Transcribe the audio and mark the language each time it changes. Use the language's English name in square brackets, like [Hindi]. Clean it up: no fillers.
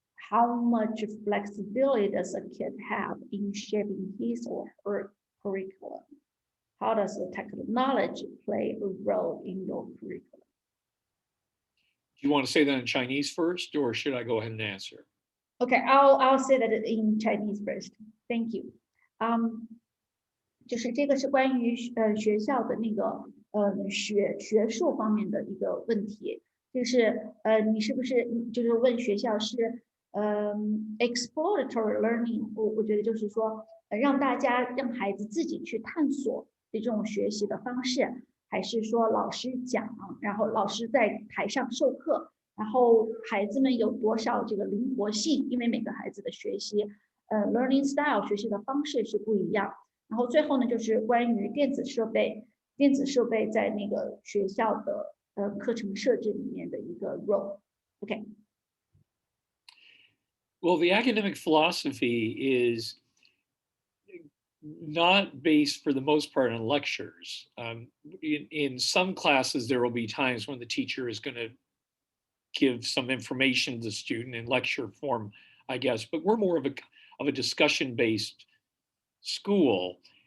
[English] How much flexibility does a kid have in shaping his or her curriculum? How does the technology play a role in your curriculum? Do you want to say that in Chinese first, or should I go ahead and answer? Okay, I'll say that in Chinese first. Thank you. [Chinese] 就是这个是关于学校的那个学术方面的一个问题，就是你是不是就是问学校是exploratory learning，我觉得就是说让孩子自己去探索的这种学习的方式，还是说老师讲，然后老师在台上授课，然后孩子们有多少这个灵活性？因为每个孩子的学习learning style 学习的方式是不一样。然后最后呢，就是关于电子设备在那个学校的课程设置里面的一个 role。OK。 [English] Well, the academic philosophy is not based for the most part on lectures. In some classes, there will be times when the teacher is going to give some information to the student in lecture form, I guess, but we're more of a discussion-based school.